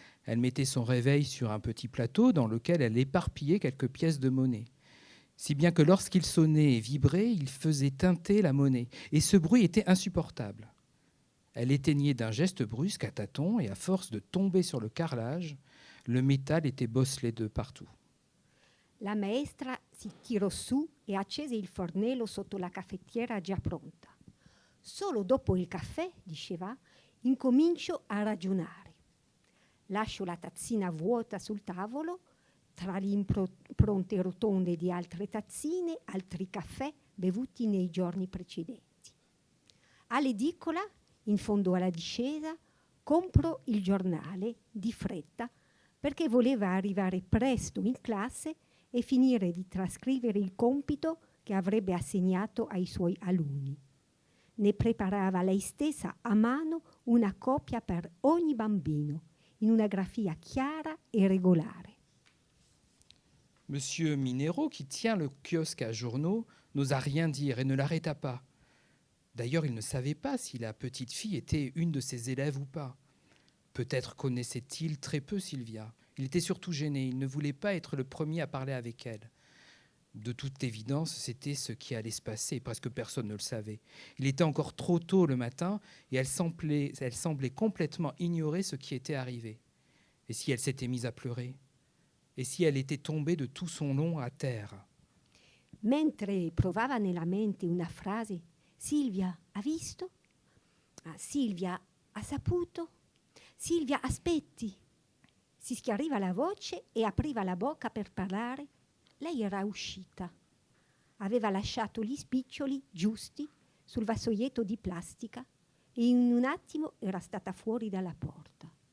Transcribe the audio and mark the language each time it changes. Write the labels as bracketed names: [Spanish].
[French] Elle mettait son réveil sur un petit plateau dans lequel elle éparpillait quelques pièces de monnaie. Si bien que lorsqu'il sonnait et vibrait, il faisait tinter la monnaie. Et ce bruit était insupportable. Elle éteignait d'un geste brusque à tâtons et à force de tomber sur le carrelage, le métal était bosselé de partout. [Italian] La maestra si tirò su e accese il fornello sotto la caffettiera già pronta. Solo dopo il caffè, diceva, incomincio a ragionare. Lascio la tazzina vuota sul tavolo, tra le impronte rotonde di altre tazzine, altri caffè bevuti nei giorni precedenti. All'edicola, in fondo alla discesa, compro il giornale di fretta perché voleva arrivare presto in classe e finire di trascrivere il compito che avrebbe assegnato ai suoi alunni. Ne preparava lei stessa a mano una copia per ogni bambino, in una grafia chiara e regolare. [French] Monsieur Minero, qui tient le kiosque à journaux, n'osa rien dire et ne l'arrêta pas. D'ailleurs, il ne savait pas si la petite fille était une de ses élèves ou pas. Peut-être connaissait-il très peu Sylvia. Il était surtout gêné. Il ne voulait pas être le premier à parler avec elle. De toute évidence, c'était ce qui allait se passer. Presque personne ne le savait. Il était encore trop tôt le matin et elle semblait complètement ignorer ce qui était arrivé. Et si elle s'était mise à pleurer? Et si elle était tombée de tout son long à terre? [Italian] Mentre provava nella mente una frase, Silvia ha visto? Silvia ha saputo? Silvia, aspetti! Si schiariva la voce e apriva la bocca per parlare. Lei era uscita. Aveva lasciato gli spiccioli giusti sul vassoietto di plastica e in un attimo era stata fuori dalla porta.